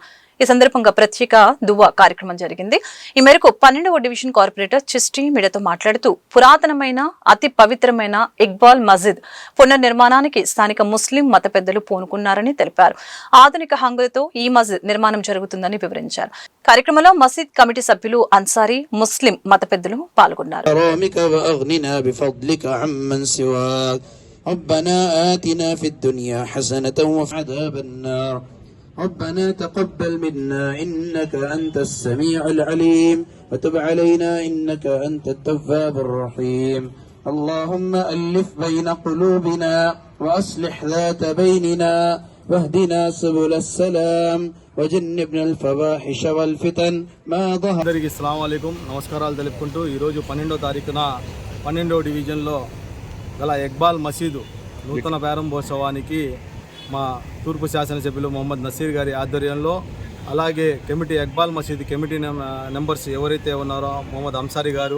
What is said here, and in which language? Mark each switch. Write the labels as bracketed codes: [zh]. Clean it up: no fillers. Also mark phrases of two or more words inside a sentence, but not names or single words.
[te] ఈ సందర్భంగా ప్రత్యేక దువా కార్యక్రమం జరిగింది. ఈ మేరకు 12వ [en] division corporator [te] చిస్టి మీడియాతో మాట్లాడుతూ పురాతనమైన అతి పవిత్రమైన ఇక్బాల్ మసీద్ పునర్నిర్మాణానికి స్థానిక ముస్లిం మత పెద్దలు పూనుకున్నారని తెలిపారు. ఆధునిక హంగులతో ఈ మసీద్ నిర్మాణం జరుగుతుందని వివరించారు. కార్యక్రమంలో మసీద్ కమిటీ సభ్యులు అన్సారీ, ముస్లిం మత పెద్దలు పాల్గొన్నారు. [ar] ربنا تقبل منا إنك أنت السميع العليم وتب علينا إنك أنت التواب الرحيم اللهم ألف بين قلوبنا وأصلح ذات بيننا واهدنا سبل السلام وجنبنا الفواحش والفتن ما ظهر. [te] అందరికీ [ar] السلام عليكم, [te] నమస్కారాలు తెలుపుకుంటూ ఈరోజు 12వ తారీఖున 12వ డివిజన్లో గల ఇక్బాల్ మసీదు నూతన ప్రారంభోత్సవానికి మా తూర్పు శాసనసభ్యులు మొహమ్మద్ నసీర్ గారి ఆధ్వర్యంలో, అలాగే కమిటీ ఇక్బాల్ మసీద్ [en] committee members [te] ఎవరైతే ఉన్నారో మొహమ్మద్ అన్సారీ గారు,